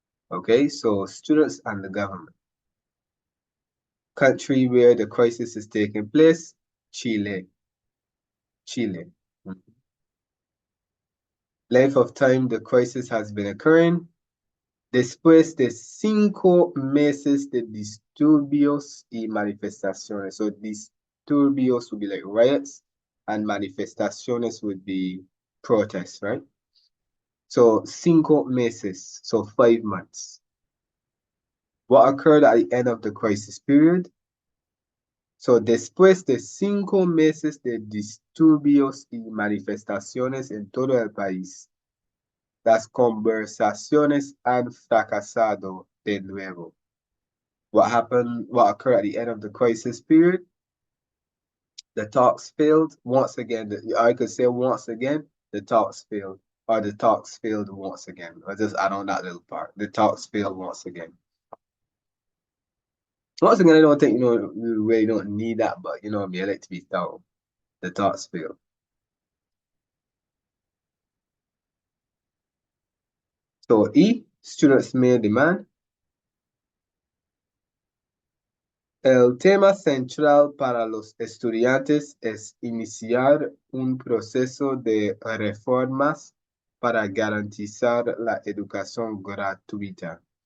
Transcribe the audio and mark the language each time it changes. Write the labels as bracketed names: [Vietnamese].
[English] Okay, so students and the government. Country where the crisis is taking place, Chile. Chile. Length of time the crisis has been occurring. [Spanish] Después de 5 meses de disturbios y manifestaciones. [English] So disturbios would be like riots, and manifestaciones would be protests, right? So [Spanish] 5 meses, [English] so 5 months. What occurred at the end of the crisis period? [Spanish] So después de 5 meses de disturbios y manifestaciones en todo el país, las conversaciones han fracasado de nuevo. [English] What occurred at the end of the crisis period? The talks failed once again. I could say once again, the talks failed, or the talks failed once again. Or just add on that little part. The talks failed once again. Once again, I don't think, we really don't need that, but I like to be thorough. The talks failed. So E, students may demand. [Spanish] El tema central para los estudiantes es iniciar un proceso de reformas para garantizar la educación gratuita.